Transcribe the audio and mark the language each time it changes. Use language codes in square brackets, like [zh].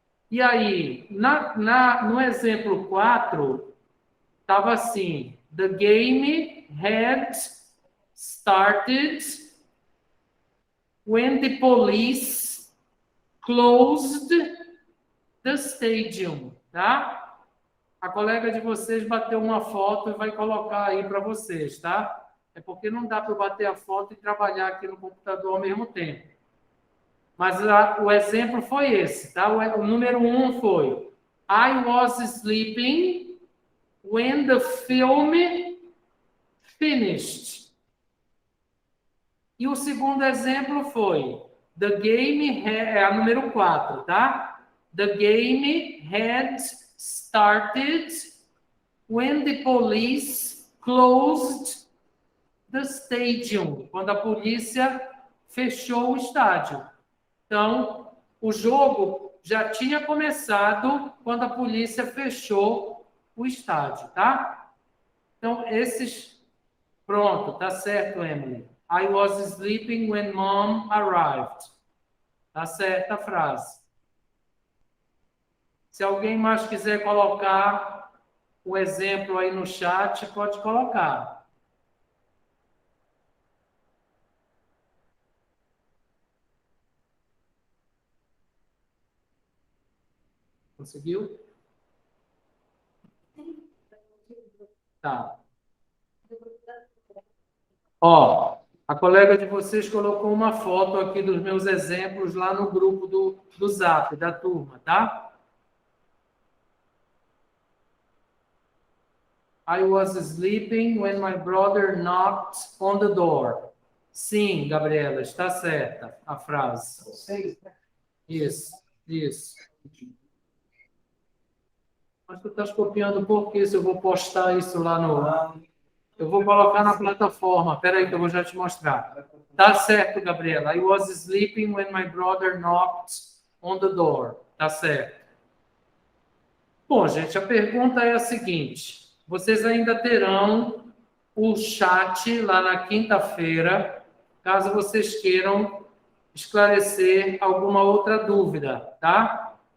[pt] E aí, no exemplo 4, estava assim: [en] the game had started when the police closed the stadium, [pt] tá? A colega de vocês bateu uma foto e vai colocar aí para vocês, tá? É porque não dá para eu bater a foto e trabalhar aqui no computador ao mesmo tempo. Mas o exemplo foi esse, tá? O número 1 foi: [en] I was sleeping when the film finished. [pt] E o segundo exemplo foi: [en] the game [pt] é a número 4, tá? [en] The game had started when the police closed the stadium. [pt] Quando a polícia fechou o estádio. Então, o jogo já tinha começado quando a polícia fechou o estádio, tá? Então, esses... Pronto, tá certo, Emily. [en] I was sleeping when mom arrived. [pt] Tá certa a frase. Se alguém mais quiser colocar o exemplo aí no chat, pode colocar. Conseguiu? Tá. Ó, a colega de vocês colocou uma foto aqui dos meus exemplos lá no grupo do Zap, da turma, tá? [en] I was sleeping when my brother knocked on the door. [pt] Sim, Gabriela, está certa a frase. Vocês, né? Isso, isso. Mas tu estás copiando por quê? Se eu vou postar isso lá no... Eu vou colocar na plataforma. Espera aí que eu vou já te mostrar. Tá certo, Gabriela. [en] I was sleeping when my brother knocked on the door. [pt] Tá certo. Bom, gente, a pergunta é a seguinte. Vocês ainda terão o chat lá na quinta-feira, caso vocês queiram esclarecer alguma outra dúvida, tá?